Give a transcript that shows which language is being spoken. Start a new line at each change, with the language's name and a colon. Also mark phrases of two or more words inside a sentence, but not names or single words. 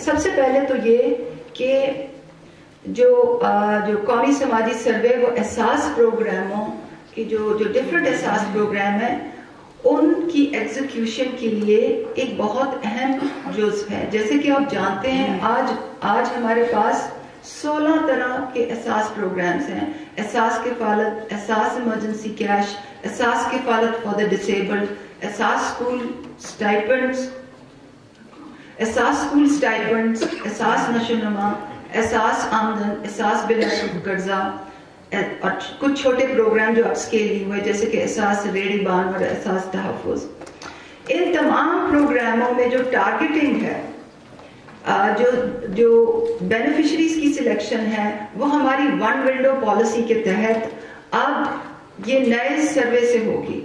Urdu: سب سے پہلے تو یہ کہ جو قومی سماجی سروے وہ احساس پروگراموں کی جو ڈفرینٹ احساس پروگرام ہیں ان کی ایگزیکیوشن کے لیے ایک بہت اہم جزو ہے. جیسے کہ آپ جانتے ہیں آج ہمارے پاس 16 طرح کے احساس پروگرامز ہیں. احساس کفالت، احساس ایمرجنسی کیش،
English: Asas Kifalat for the disabled, Asas school stipends, Asas Nashunama, Asas Amdan, Asas Bila Karza,
Urdu: اور کچھ چھوٹے پروگرام جو اپسکیلنگ ہوئے جیسے کہ احساس ریڈی بان اور احساس تحفظ. ان تمام پروگراموں میں جو ٹارگٹنگ ہے، جو بینیفشریز کی سلیکشن ہے، وہ ہماری
English: one window policy
Urdu: کے تحت اب یہ نئے سروے سے ہوگی.